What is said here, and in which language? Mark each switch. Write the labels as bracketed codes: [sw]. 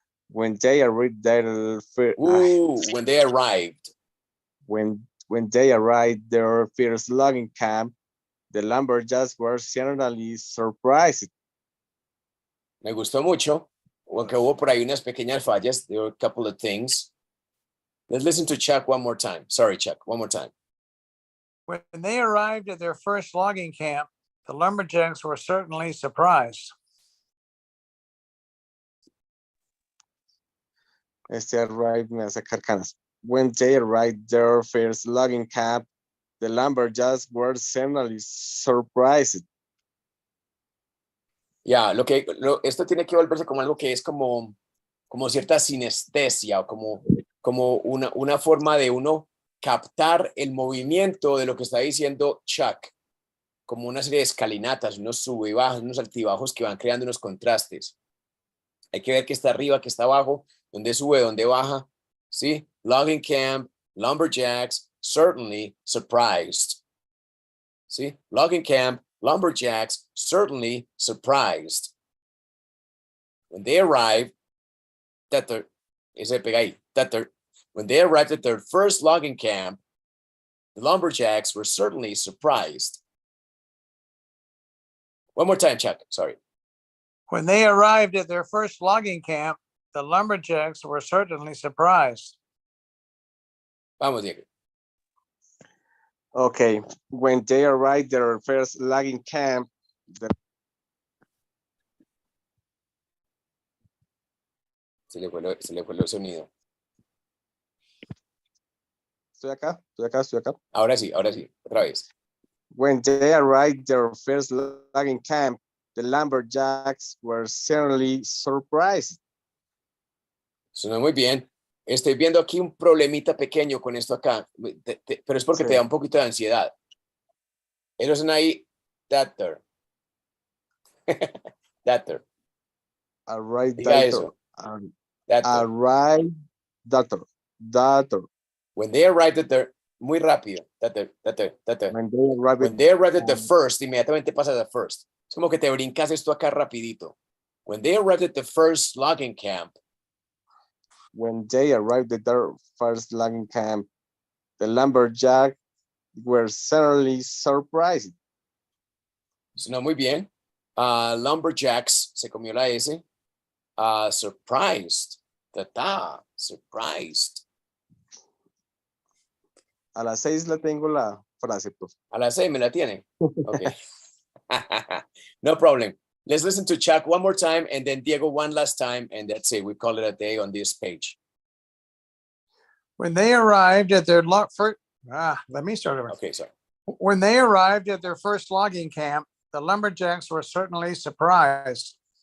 [en] When they arrived there, when they arrived. When they arrived their first logging camp, the lumberjacks were generally surprised. [es] Me gustó mucho, aunque hubo por ahí unas pequeñas fallas. [en] There were a couple of things. Let's listen to Chuck one more time. Sorry, Chuck, one more time. When they arrived at their first logging camp, the lumberjacks were certainly surprised. [es] Arrived, me hace carcanas. [en] When they arrived their first logging camp, the lumberjacks were generally surprised. [es] Ya, esto tiene que volverse como algo que es como cierta sinestesia o como una forma de uno captar el movimiento de lo que está diciendo Chuck, como una serie de escalinatas, unos sube y bajos, unos altibajos que van creando unos contrastes. Hay que ver qué está arriba, qué está abajo, dónde sube, dónde baja, ¿sí? [en] Logging camp, lumberjacks, certainly surprised. ¿Sí? Logging camp, lumberjacks, certainly surprised. When they arrived, when they arrived at their first logging camp, the lumberjacks were certainly surprised. One more time, Chuck, sorry. When they arrived at their first logging camp, the lumberjacks were certainly surprised. [es] Vamos, Diego. [en] Okay, when they arrived their first logging camp, [es] Se le fue el sonido. Estoy acá. Ahora sí, otra vez. [en] When they arrived their first logging camp, the lumberjacks were certainly surprised. [es] Suena muy bien. Estoy viendo aquí un problemita pequeño con esto acá, pero es porque te da un poquito de ansiedad. Ellos son ahí, [en] that there. Arrived [es] Diga eso. [en] Arrived that. When they arrived at their, [es] muy rápido, [en] that there. When they arrived When they arrived at the first, [es] inmediatamente pasa [en] the first. [es] Es como que te brincas esto acá rapidito. [en] When they arrived at the first logging camp. When they arrived at their first logging camp, the lumberjack were certainly surprised. [es] Suena muy bien. Lumberjacks, se comió la S. [en] Surprised. Tata, surprised. [es] A las 6 la tengo la frase, profe. A las 6 me la tienen. [en] Okay. No problem. Let's listen to Chuck one more time and then Diego one last time, and that's it. We call it a day on this page. When they arrived at their let me start over. Okay, sorry. When they arrived at their first logging camp, the lumberjacks were certainly surprised.